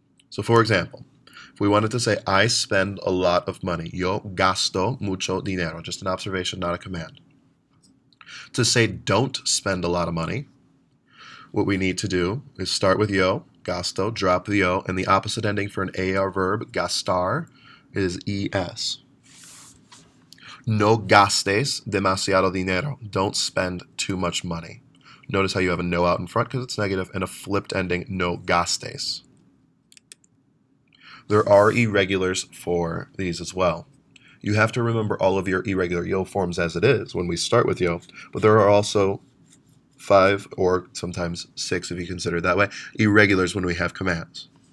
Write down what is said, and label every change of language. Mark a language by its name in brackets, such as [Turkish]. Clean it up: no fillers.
[English] So for example, if we wanted to say, I spend a lot of money, [Spanish] yo gasto mucho dinero, [English] just an observation, not a command. To say don't spend a lot of money, what we need to do is start with yo, gasto, drop the o, and the opposite ending for an AR verb, gastar, is ES. [Spanish] No gastes demasiado dinero. [English] Don't spend too much money. Notice how you have a no out in front because it's negative, and a flipped ending, [Spanish] no gastes. [English] There are irregulars for these as well. You have to remember all of your irregular yo forms as it is when we start with yo, but there are also 5 or sometimes 6 if you consider it that way, irregulars when we have commands.